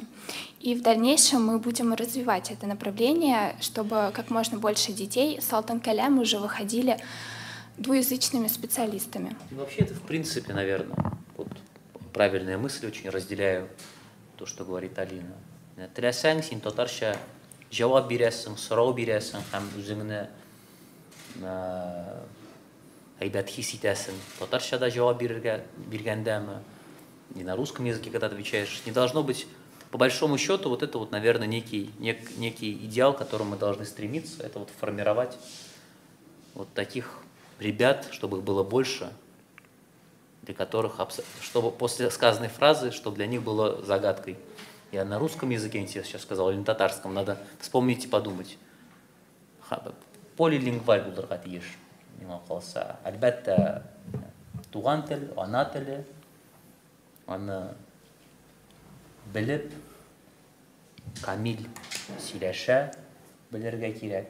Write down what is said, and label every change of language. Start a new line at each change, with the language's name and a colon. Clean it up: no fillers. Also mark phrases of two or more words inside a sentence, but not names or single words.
Russian: И в дальнейшем мы будем развивать это направление, чтобы как можно больше детей с Алтын Калям уже выходили двуязычными специалистами. Вообще это в принципе, наверное, вот правильная мысль, очень разделяю то, что говорит Алина.
Tatar: Теләсәң, син татарча җавап бирәсең, сорау бирәсең һәм үзеңне әйбәт хис итәсең. Татарчада җавап биргәндәме,
Russian: и на русском языке, когда отвечаешь, не должно быть, по большому счету, вот это вот, наверное, некий идеал, к которому мы должны стремиться, это вот формировать вот таких ребят, чтобы их было больше, для которых, чтобы после сказанной фразы, чтобы для них было загадкой. Я на русском языке, я сейчас сказал, или на татарском, надо вспомнить и подумать.
Tatar: Полилингваль булырга тиеш, миңа калса. Әлбәттә, туган тел, ана теле, аны белеп, камил сөйләшә белергә кирәк.